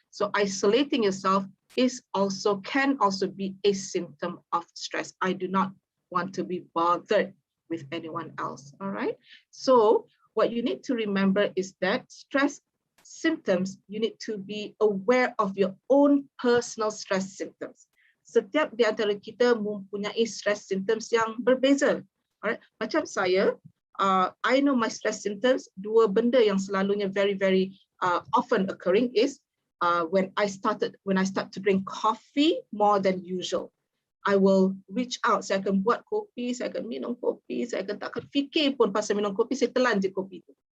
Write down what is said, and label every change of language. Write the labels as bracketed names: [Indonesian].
[English] So isolating yourself can also be a symptom of stress. I do not want to be bothered with anyone else. Alright. So what you need to remember is that stress symptoms, you need to be aware of your own personal stress symptoms. [Malay] Setiap di antara kita mempunyai stress symptoms yang berbeza. [English] Alright, [Malay] macam saya, [English] I know my stress symptoms. 2 [Malay] benda yang selalunya [English] very, very often occurring is when I start to drink coffee more than usual. I will reach out, [Malay] saya akan buat kopi, saya akan minum kopi, saya akan tak akan fikir pun pasal minum kopi, saya telan je kopi tu.